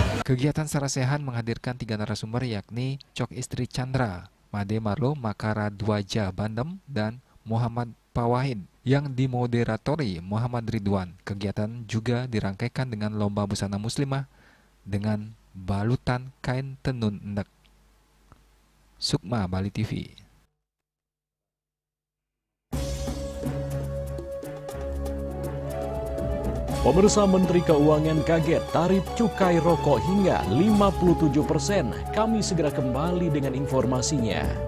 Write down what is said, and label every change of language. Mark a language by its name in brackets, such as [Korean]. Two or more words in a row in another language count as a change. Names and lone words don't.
[Indonesian] Kegiatan sarasehan menghadirkan 3 narasumber yakni Cok Istri Chandra, Made Marlo Makara Dwaja Bandem, dan Muhammad Pawahid yang dimoderatori Muhammad Ridwan. Kegiatan juga dirangkaikan dengan lomba busana muslimah dengan balutan kain tenun endek. Sukma Bali TV. Pemirsa, Menteri Keuangan kaget tarif cukai rokok hingga 57%. Kami segera kembali dengan informasinya.